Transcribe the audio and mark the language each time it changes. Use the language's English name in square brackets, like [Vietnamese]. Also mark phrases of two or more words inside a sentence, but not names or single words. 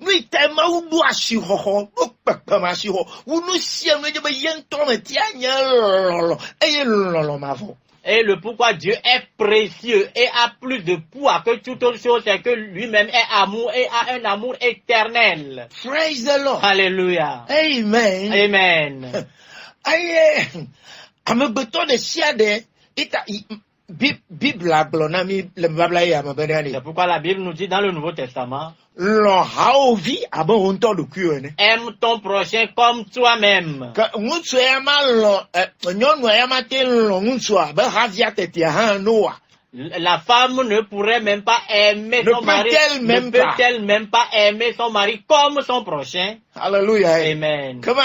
[French] Et le pourquoi Dieu est précieux et a plus de poids que toute autre chose, c'est que lui-même est amour et a un amour éternel. [English] Praise the Lord. [French] Alléluia. Amen. Amen. C'est pourquoi la Bible nous dit dans le Nouveau Testament, aime ton prochain comme toi-même. La femme ne pourrait même pas aimer son mari, ne peut-elle même pas aimer son mari comme son prochain? Alléluia. Amen.